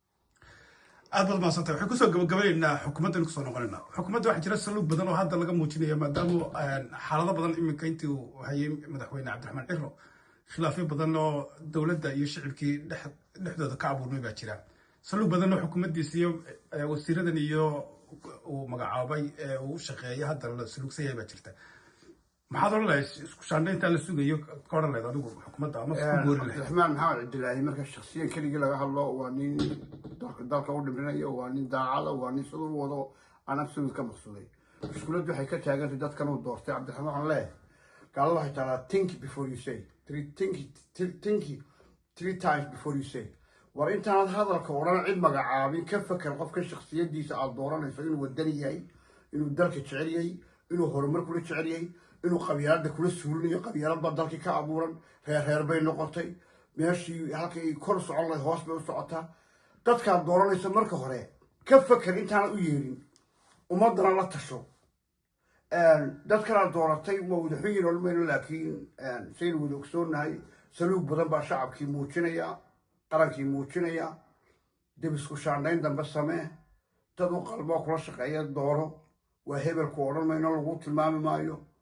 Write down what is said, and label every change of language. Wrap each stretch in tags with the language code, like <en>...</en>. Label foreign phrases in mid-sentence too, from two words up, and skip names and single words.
<so>aad baad mahadsantay waxay kusoo gabagabaynaynaa xukuumaddan kusoo noqonaynaa xukuumadda waxaa jira saluug badan oo hadda laga muujinaya maadaama xaalado badan iminka intii uu hayay madaxweyne cabdiraxmaan ciro khilaafyo badan oo dowladda iyo shicibkii dhexdooda ka abuurmay baa jira saluug badan oo xukuumaddiisa iyo wasiiradan iyo uu magacaabay uu shaqeeya hadda la saluugsan yahay baa jirta maxaad oran lahayd isku shaandhayntaa la sugayo ka odhan lahayd adigu xukuumadda ama isku goori lahayd cabdiraxmaan maxamed cabdilaahi marka shaksiyan keligii laga hadlo waa nin dalka u dhimrinayo waa nin daacada waa nin siduu wado anag sawid ka maqsuuday mushkiladdu waxay ka taagantay dadkan uu doortay cabdiraxmaan waxaan leeyahay gaalada waxay taalaa</so> <en>think before you say three times before you say</en> <so>war intaanad hadalka odhan cid magacaabin ka fakar qofka shaksiyadiisa aad dooranayso inuu wadani yahay inuu dalka jecel yahay inuu horumar kula jecel yahay inuu qabyaalada kula suulinayo qabyaalad baa dalkii ka abuuran reer bay noqotay meeshii halkay kor socon lahayd hoos bay u socotaa dadkaad dooranayso marka hore ka fakar intaanad u yeedhin ummadana la tasho dadkanaad dooratay waa wadaxun yar olmayno laakiin saynu wada ogsoonahay saluug badan baa shacabkii muujinaya qarankii muujinaya dib isku shaandhayn dambe samee dad u qalboo kula shaqeeya dooro waa hebelku odhan mayno lagu tilmaami maayo</so>